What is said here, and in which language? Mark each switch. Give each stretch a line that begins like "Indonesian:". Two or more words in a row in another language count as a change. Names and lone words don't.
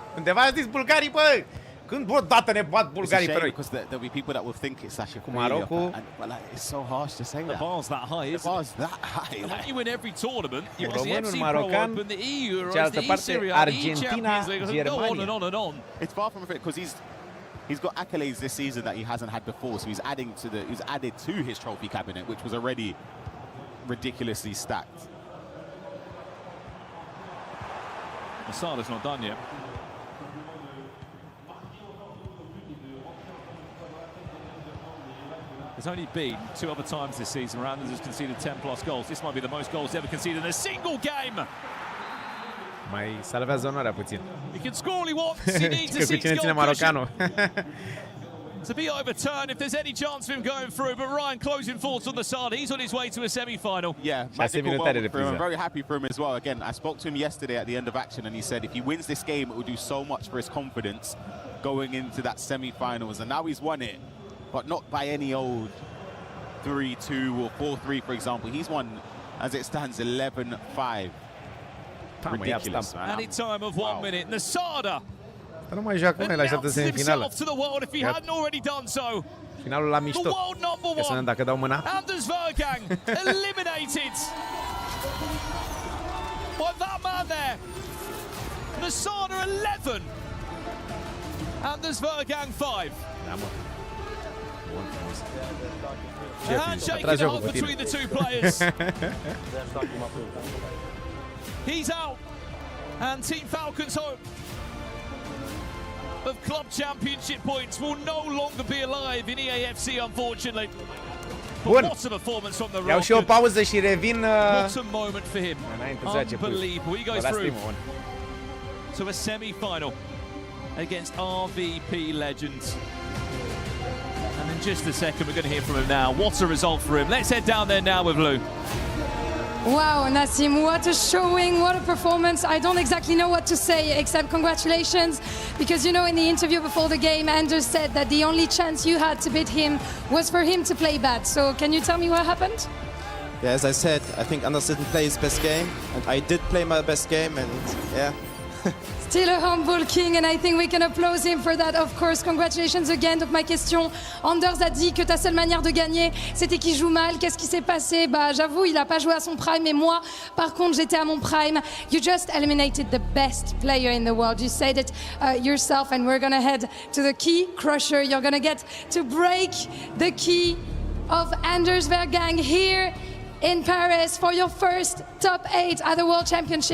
Romanian: Undeva a zis bulgarii, bă! Când odată ne bat bulgarii pe noi? Cu Marocul. Românul, marocan, cealaltă parte, Argentina, Germania.
English: It's far from it because he's got accolades this season that he hasn't had before, so he's added to his trophy cabinet, which was already ridiculously stacked. Masada's not done yet. There's only been 2 other times this season Randers has conceded 10+ goals. This might be the most goals ever conceded in a single game.
Romanian: Mai salvează onoarea puțin.
English: He can score all he wants. He needs a 6-goal
Romanian: marocanul.
English: To be overturned if there's any chance of him going through. But Ryan, closing thoughts on the side. He's on his way to a semi-final. Yeah, magical moment for him. I'm very happy for him as well. Again, I spoke to him yesterday at the end of action, and he said if he wins this game, it will do so much for his confidence going into that semi-finals. And now he's won it, but not by any old 3-2 or 4-3, for example. He's won, as it stands, 11-5. Ridiculous, man. Any time of 1 minute. Nasada.
Romanian: Nu mai joacă mai la așteaptă semifinală. Finalul la mișto. Ia să vedem dacă dau mâna.
English: Anders Vergang eliminated by that man there. Nasada 11. Anders Vergang 5.
Romanian: Da, mă.
English: A handshake in the hole between the two players. He's out. And Team Falcons hope of club championship points will no longer be alive in EAFC, unfortunately.
Romanian: Bun.
English: What a performance from the
Romanian: Iau și o pauză și revin.
English: What a moment for him. Unbelievable. He goes through to a semi-final against RVP legends. And in just a second, we're going to hear from him now. What a result for him. Let's head down there now with Lou. Wow, Nassim, what a showing, what a performance. I don't exactly know what to say except congratulations, because you know in the interview before the game, Anders said that the only chance you had to beat him was for him to play bad. So can you tell me what happened? Yeah, as I said, I think Anders didn't play his best game, and I did play my best game, and yeah. Still a humble king, and I think we can applaud him for that, of course. Congratulations again.
French: Donc ma question, Anders a dit que ta seule manière de gagner, c'était qu'il joue mal. Qu'est-ce qui s'est passé? Bah, j'avoue, il a pas joué à son prime, mais moi, par contre, j'étais à mon prime.
English: You just eliminated the best player in the world. You said it yourself, and we're gonna head to the key crusher. You're gonna get to break the key of Anders Vergang here in Paris for your first top 8 at the World Championship.